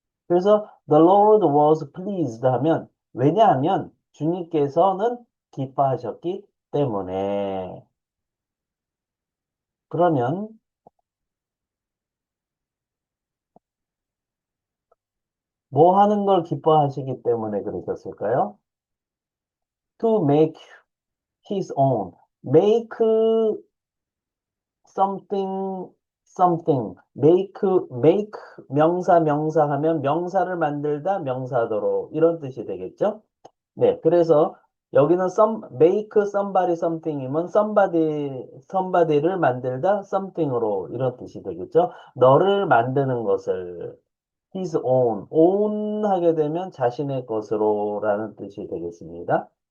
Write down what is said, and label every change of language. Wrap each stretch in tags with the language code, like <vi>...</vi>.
<ko>그래서</ko> <en>the Lord was pleased</en> <ko>하면 왜냐하면 주님께서는 기뻐하셨기 때문에 그러면 뭐 하는 걸 기뻐하시기 때문에 그러셨을까요?</ko> <en>To make his own. make something, something.</en> <ko>make 명사 하면 명사를 만들다, 명사도로 이런 뜻이 되겠죠? 네, 그래서 여기는</ko> <en>make somebody something</en> <ko>이면 somebody를 만들다 something으로 이런 뜻이 되겠죠? 너를 만드는 것을 his own 하게 되면 자신의 것으로라는 뜻이 되겠습니다.</ko>